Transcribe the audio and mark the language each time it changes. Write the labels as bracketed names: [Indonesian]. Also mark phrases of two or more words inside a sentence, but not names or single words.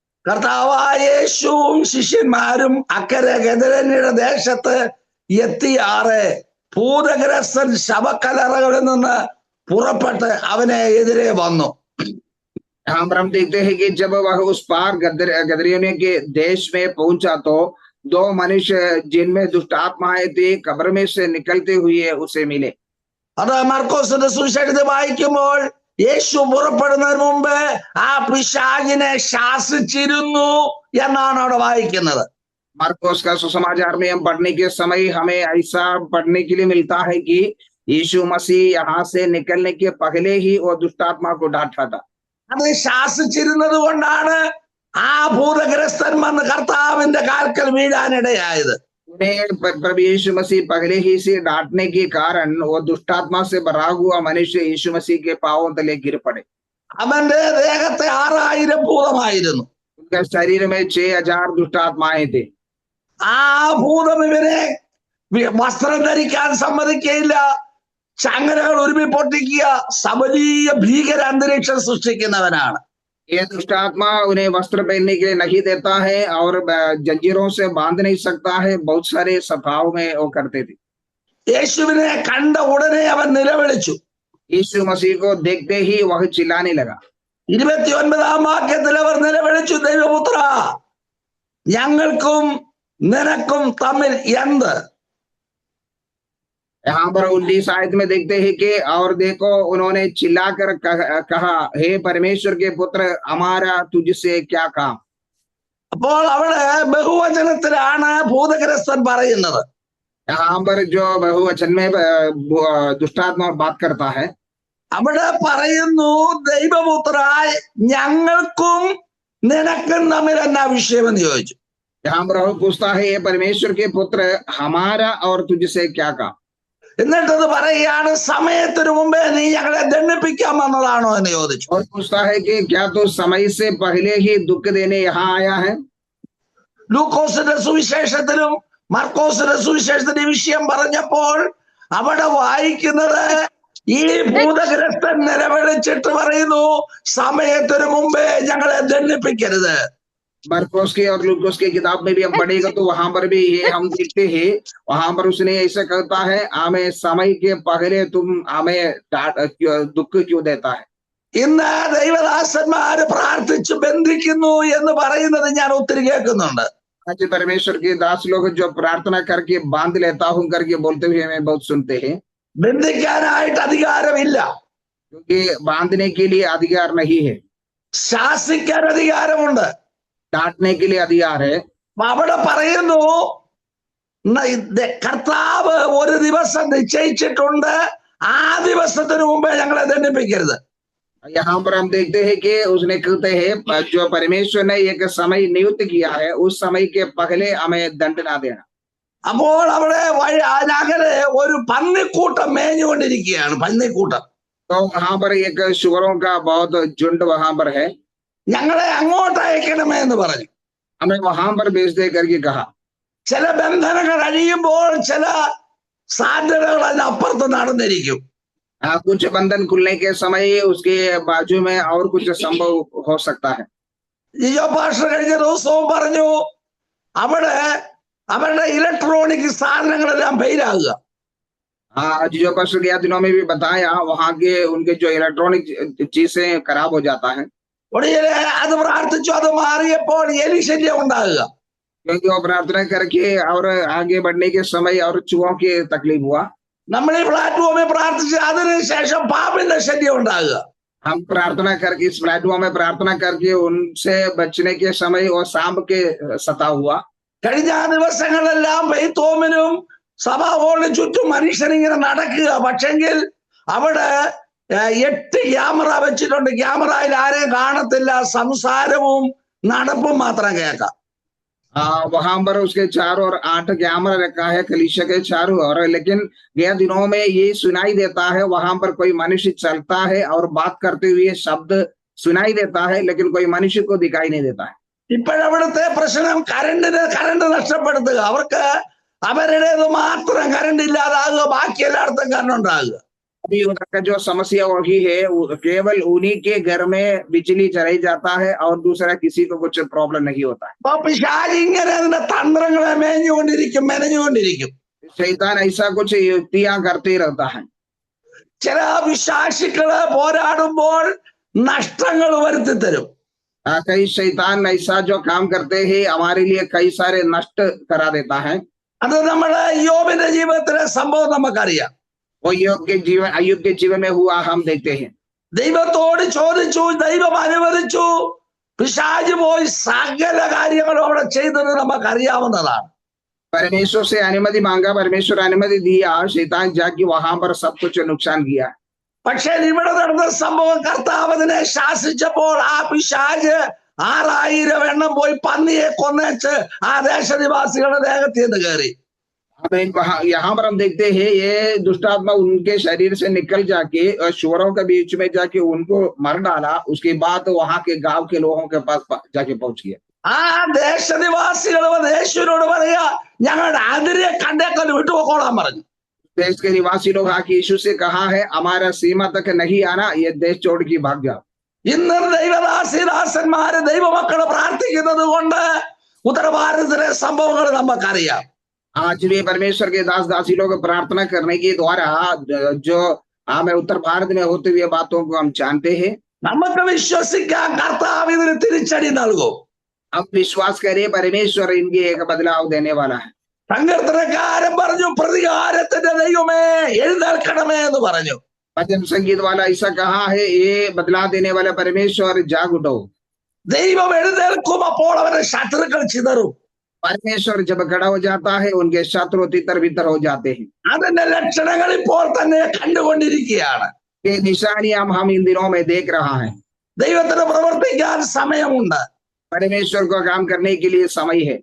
[Malayalam] കർത്താവായ യേശുവും ശിഷ്യന്മാരും അക്കരെ ഗദരേന്യരുടെ ദേശത്ത് എത്തിയാറെ ഭൂതഗ്രസ്തൻ ശവക്കലറകളിൽ നിന്ന് പുറപ്പെട്ട് അവനെ എതിരെ വന്നു. [Hindi] हम देखते हैं कि जब वह उस पार गदरियों के देश में पहुंचा तो दो मनुष्य जिनमें दुष्ट आत्माएं थी कब्र में से निकलते हुए उसे मिले। [Malayalam] അത് മർക്കോസിന്റെ സുവിശേഷത്തിൽ വായിക്കുമ്പോൾ യേശു പുറപ്പെടുന്നതിന് മുമ്പ് ആ പിശാചിനെ ശാസിച്ചിരുന്നു എന്നാണ് അവിടെ വായിക്കുന്നത്. [Hindi] मार्कोस का सुसमाचार में हम पढ़ने के समय हमें ऐसा पढ़ने के लिए मिलता है कि यीशु मसीह यहाँ से निकलने के पहले ही वो दुष्टात्मा को डांटा था। [Malayalam] അത് ശാസിച്ചിരുന്നത് കൊണ്ടാണ് ആ ഭൂതഗ്രസ്തൻ വന്ന് കർത്താവിന്റെ കാൽക്കൽ വീഴാനിടയായത്. [Hindi] उन्हें प्रभु यीशु मसीह पहले ही से डांटने के कारण वो दुष्टात्मा से भरा हुआ मनुष्य यीशु मसीह के पांवों तले गिर पड़े। [Malayalam] അവന്റെ ദേഹത്തെ 6000 ഭൂതമായിരുന്നു. [Hindi] उनके शरीर में 6000 दुष्टात्माएं थे। [Malayalam] ആ ഭൂതം ഇവരെ വസ്ത്രം ധരിക്കാൻ സമ്മതിക്കയില്ല, ചങ്ങലകൾ ഉരുമി പൊട്ടിക്കുക, സബലീയ ഭീകര അന്തരീക്ഷം സൃഷ്ടിക്കുന്നവനാണ്. [Hindi] ये दुष्टात्मा उन्हें वस्त्र पहनने के लिए नहीं देता है और जंजीरों से बांध नहीं सकता है, बहुत सारे स्वभाव में वो करते थे। [Malayalam] യേശുവിനെ കണ്ട ഉടനെ അവൻ നിലവിളിച്ചു. [Hindi] यीशु मसीह को देखते ही वह चिल्लाने लगा। [Malayalam] 29 വാക്യത്തിൽ അവർ നിലവിളിച്ചു, ദൈവപുത്ര ഞങ്ങൾക്കും നിനക്കും തമ്മിൽ എന്ത്? [Hindi] यहाँ पर 19 आयत में देखते हैं कि और देखो उन्होंने चिल्लाकर कहा हे परमेश्वर के पुत्र हमारा तुझसे क्या काम। [Malayalam] അപ്പോൾ അവിടെ ബഹുവചനത്തിലാണ് ഭൂതഗ്രസ്തൻ പറയുന്നത്. [Hindi] यहाँ पर जो बहुवचन में दुष्टात्मा बात करता है, [Malayalam] അവിടെ പറയുന്നു ദൈവപുത്ര ഞങ്ങൾക്കും നിനക്കും തമ്മിൽ എന്നാ വിഷയമെന്ന് ചോദിച്ചു. [Hindi] यहाँ पर पूछता है ये परमेश्वर के पुत्र हमारा और तुझसे क्या काम। [Malayalam] എന്നിട്ടത് പറയുകയാണ് സമയത്തിന് മുമ്പേ നീ ഞങ്ങളെ ദണ്ഡിപ്പിക്കാൻ വന്നതാണോ എന്ന് ചോദിച്ചു. [Hindi] और पूछता है कि क्या तू समय से पहले ही दुख देने यहाँ आया है। [Malayalam] ലൂക്കോസിന്റെ സുവിശേഷത്തിലും മർക്കോസിന്റെ സുവിശേഷത്തിന്റെ വിഷയം പറഞ്ഞപ്പോൾ അവിടെ വായിക്കുന്നത് ഈ ഭൂതഗ്രസ്തൻ നിലവിളിച്ചിട്ട് പറയുന്നു സമയത്തിന് മുമ്പേ ഞങ്ങളെ ദണ്ഡിപ്പിക്കരുത്. [Hindi] मरकोस के और लूकोस की किताब में भी हम पढ़ेगा तो वहां पर भी ये हम देखते हैं, वहां पर उसने ऐसा कहता है हमें समय के पहले तुम हमें दुख क्यों देता है। [Malayalam] ഇന്ന് ദൈവദാസന്മാര് പ്രാർത്ഥിച്ചു ബന്ധിക്കുന്നു എന്ന് പറയുന്നത് ഞാൻ ഒത്തിരി കേൾക്കുന്നുണ്ട്. [Hindi] आज परमेश्वर के दास लोग जो प्रार्थना करके बांध लेता हूं करके बोलते हुए हमें बहुत सुनते हैं। [Malayalam] ബന്ധിക്കാനായിട്ട് അധികാരമില്ല, [Hindi] क्योंकि बांधने के लिए अधिकार नहीं है, [Malayalam] ശാസിക്കാൻ അധികാരമുണ്ട്, [Hindi] डांटने के लिए अधिकार है। [Malayalam] അവിടെ പറയുന്നു കർത്താവ് ഒരു ദിവസം നിശ്ചയിച്ചിട്ടുണ്ട്, ആ ദിവസത്തിന് മുമ്പേ ഞങ്ങളെ ദണ്ഡിപ്പിക്കരുത്. [Hindi] यहाँ पर हम देखते हैं कि उसने कहते हैं जो परमेश्वर ने एक समय नियुक्त किया है उस समय के पहले हमें दंड ना देना। [Malayalam] അപ്പോൾ അവിടെ അങ്ങനെ ഒരു പന്നിക്കൂട്ടം മേഞ്ഞുകൊണ്ടിരിക്കുകയാണ്. പന്നിക്കൂട്ടം. [Hindi] तो वहां पर एक शुगरों का बहुत झुंड वहां पर है। [Malayalam] ഞങ്ങളെ അങ്ങോട്ട് അയക്കണമേ എന്ന് പറഞ്ഞു. [Hindi] हमें वहां पर भेज दे करके कहा। [Malayalam] ചില ബന്ധനങ്ങൾ അഴിയുമ്പോൾ ചില സാധ്യതകൾ അതിനപ്പുറത്ത് നടന്നിരിക്കും. [Hindi] कुछ बंधन खुलने के समय उसके बाजू में और कुछ संभव हो सकता है. [Malayalam] ജിജോ പാസ്റ്റർ കഴിഞ്ഞ ദിവസവും പറഞ്ഞു, അവിടെ അവരുടെ ഇലക്ട്രോണിക് സാധനങ്ങളെല്ലാം ഫെയിലാകുക. [Hindi] जो पास्टर गया दिनों में भी बताया, वहां के उनके जो इलेक्ट्रॉनिक चीजें खराब हो जाता है. [Malayalam] ഒടുവില് അത് പ്രാർത്ഥിച്ചു, അത് മാറിയപ്പോൾ എലിശല്യം ഉണ്ടാകുക. [Hindi] क्योंकि वो प्रार्थना करके और आगे बढ़ने के समय और चूहों की तकलीफ हुआ. [Malayalam] നമ്മൾ ഈ പ്ലാറ്റ്ഫോമിൽ പ്രാർത്ഥിച്ച് അതിനുശേഷം പാമ്പിന്റെ ശല്യം ഉണ്ടാകുക. [Hindi] हम प्रार्थना करके इस प्लेटफॉर्म में प्रार्थना करके उनसे बचने के समय वो सांप के सता हुआ. [Malayalam] കഴിഞ്ഞ ദിവസങ്ങളെല്ലാം ബെയ്ത്തോമിനും സഭാ ഹോളിന് ചുറ്റും മനുഷ്യനിങ്ങനെ നടക്കുക. പക്ഷെങ്കിൽ അവിടെ 8 ക്യാമറ വെച്ചിട്ടുണ്ട്. ക്യാമറയിൽ ആരെയും കാണത്തില്ല, സംസാരവും നടപ്പും മാത്രം കേൾക്കാം. [Hindi] वहां पर उसके चारों ओर 8 कैमरा रखा है कलीसिया के चारों ओर, लेकिन गया दिनों में ये सुनाई देता है, वहां पर कोई मनुष्य चलता है और बात करते हुए शब्द सुनाई देता है, लेकिन कोई मनुष्य को दिखाई नहीं देता है. [Malayalam] ഇപ്പോഴവിടുത്തെ പ്രശ്നം കറണ്ട് നഷ്ടപ്പെടുത്തുക. അവർക്ക് അവരുടേത് മാത്രം കറണ്ട് ഇല്ലാതാകുക, ബാക്കി എല്ലായിടത്തും കറണ്ട് ഉണ്ടാകുക. [Hindi] अभी उनका जो समस्या वही है, केवल उन्हीं के घर में बिजली चलाई जाता है और दूसरा किसी को कुछ प्रॉब्लम नहीं होता है. [Malayalam] അപ്പൊ പിശാച് ഇങ്ങനെ അതിന്റെ തന്ത്രങ്ങളെ മെനഞ്ഞുകൊണ്ടിരിക്കും. [Hindi] शैतान ऐसा कुछ युक्तियां करते रहता है. [Malayalam] ചില വിശ്വാസികള് പോരാടുമ്പോൾ നഷ്ടങ്ങൾ വരുത്തി തരും. [Hindi] कई शैतान ऐसा जो काम करते हैं हमारे लिए कई सारे नष्ट करा देता है. [Malayalam] അത് നമ്മുടെ യോബിന്റെ ജീവിതത്തിലെ സംഭവം നമുക്കറിയാം. [Hindi] वो अय्यूब के जीवन में हुआ हम देखते हैं. [Malayalam] ദൈവത്തോട് ചോദിച്ചു, ദൈവം അനുവദിച്ചു, പിശാച് പോയി സകല കാര്യങ്ങളും അവിടെ ചെയ്തത് നമുക്കറിയാവുന്നതാണ്. [Hindi] परमेश्वर से अनुमति मांगा, परमेश्वर अनुमति दिया, शैतान जाके वहां पर सब कुछ नुकसान किया. [Malayalam] പക്ഷെ ഇവിടെ നടന്ന സംഭവം कर्ताവ് അതിനെ ശാസിച്ചപ്പോൾ ആ പിശാച് 6000 എണ്ണം പോയി പന്നിയെ കൊന്നേച്ച് ആ ദേശനിവാസികളുടെ ദേഹത്തിൽ നിന്ന് കയറി. [Hindi] यहाँ पर हम देखते हैं ये दुष्टात्मा उनके शरीर से निकल जाके और शुअरों के बीच में जाके उनको मर डाला. उसके बाद वहां के गांव के लोगों के पास जाके पहुंच गया. [Malayalam] ആ ദേശനിവാസികൾ യേശുവിനോട് പറയാ, ഞങ്ങളുടെ അതിരെ കണ്ടേക്കൽ വിട്ടുപോക്കോളാൻ പറഞ്ഞു. [Hindi] देश के निवासी लोग आके यीशु से कहा है, हमारा सीमा तक नहीं आना, ये देश छोड़ के भाग जाओ. [Malayalam] ഇന്ന് ദൈവദാസന്മാര് ദൈവമക്കള് പ്രാർത്ഥിക്കുന്നത് കൊണ്ട് ഉത്തരഭാരതത്തിലെ സംഭവങ്ങൾ നമുക്കറിയാം. [Hindi] आज भी परमेश्वर के दास दासी लोग प्रार्थना करने के द्वारा जो हमें उत्तर भारत में होते हुए बातों को हम जानते हैं. [Malayalam] നമുക്ക് വിശ്വസിക്കാൻ കർത്താവ് ഇതിന് തിരിച്ചടി നൽകും. [Hindi] हम विश्वास करें, परमेश्वर इनके एक बदलाव देने वाला है. [Malayalam] സങ്കീർത്തനക്കാരൻ പറഞ്ഞു, പ്രതികാരത്തിന്റെ ദൈവമേ എഴുന്നേൽക്കണമേ എന്ന് പറഞ്ഞു. [Hindi] भजन संगीत वाला ऐसा कहा है, ये बदला देने वाला परमेश्वर जाग उठो. [Malayalam] ദൈവം എഴുന്നേൽക്കും, അപ്പോൾ അവരുടെ ശത്രുക്കൾ ചിതറും. [Hindi] परमेश्वर जब खड़ा हो जाता है उनके शत्रु तितर बितर हो जाते हैं. [Malayalam] അതിന്റെ ലക്ഷണങ്ങൾ ഇപ്പോൾ തന്നെ കണ്ടുകൊണ്ടിരിക്കുകയാണ്. [Hindi] ये निशानियां हम इन दिनों में देख रहा है. [Malayalam] ദൈവത്തിന് പ്രവർത്തിക്കാൻ സമയമുണ്ട്. [Hindi] परमेश्वर को काम करने के लिए समय है.